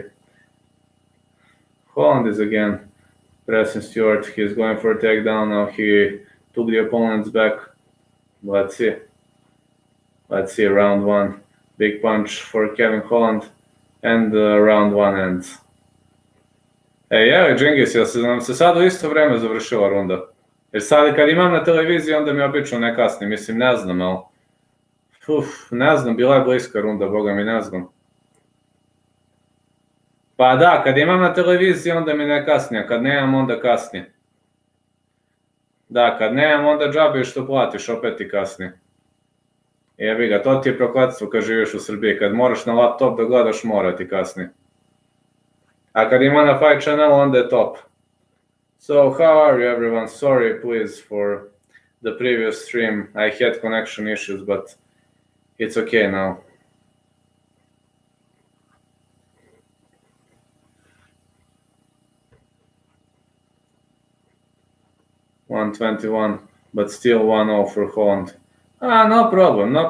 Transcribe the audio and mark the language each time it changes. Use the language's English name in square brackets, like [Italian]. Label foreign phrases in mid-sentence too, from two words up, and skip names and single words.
[English] Holland is again pressing Stewart. He's going for a takedown. Now he took the opponent's back. Let's see. Round 1. Big punch for Kevin Holland. And round 1 ends. [Serbian] Ja, Džingis, jel nam se sad u isto vreme završila runda? Jer sad kad imam na televiziji, onda mi obično ne kasni. Mislim, ne znam, ali... ne znam, bila je bliska runda, boga mi ne znam. Pa da, kad imam na televiziji, onda mi ne kasni, a kad nemam, onda kasni. Da, kad nemam, onda džabe što platiš, opet ti kasni. Jebi ga, to ti je prokletstvo kad živiš u Srbiji. Kad moraš na laptop da gledaš, mora ti kasni. A kad ima na Fight Channel, onda je top. [English] So, how are you everyone? Sorry, please, for the previous stream. I had connection issues, but it's okay now. $121, but still 1-0 for Holland. No problem.